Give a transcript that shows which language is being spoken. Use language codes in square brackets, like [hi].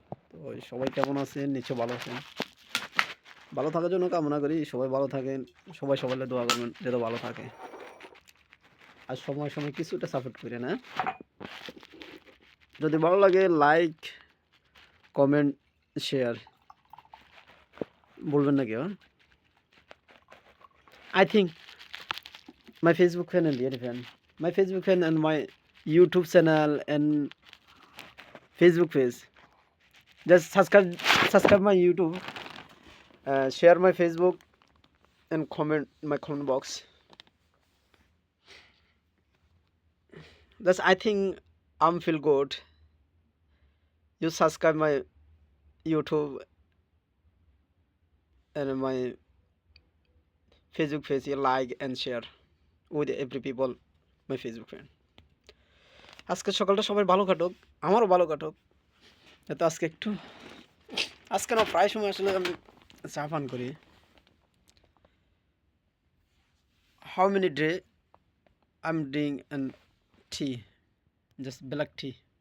[bn] তো সবাই কেমন আছেন? নিশ্চয় ভালো আছেন। ভালো থাকার জন্য কামনা করি সবাই ভালো থাকেন, সবাই সবাই দোয়া করবেন যাতে ভালো থাকে। আর সময় সময় কিছুটা সাপোর্ট করেন, হ্যাঁ? যদি ভালো লাগে লাইক, কমেন্ট, শেয়ার বলবেন না কেউ। [en] I think my Facebook fan and real fan. My Facebook fan and my YouTube channel and Facebook page. Just subscribe my YouTube, share my Facebook and comment my comment box. That's I think I'm feel good. You subscribe my YouTube and my Facebook page. You like and share with every people my Facebook fan. [bn] আজকে সকালটা সবাই ভালো কাটুক, আমারও ভালো কাটুক। তো আজকে না প্রায় সময় আসলে আমি চা পান করি। [en] How many day I'm drinking and tea, just black tea.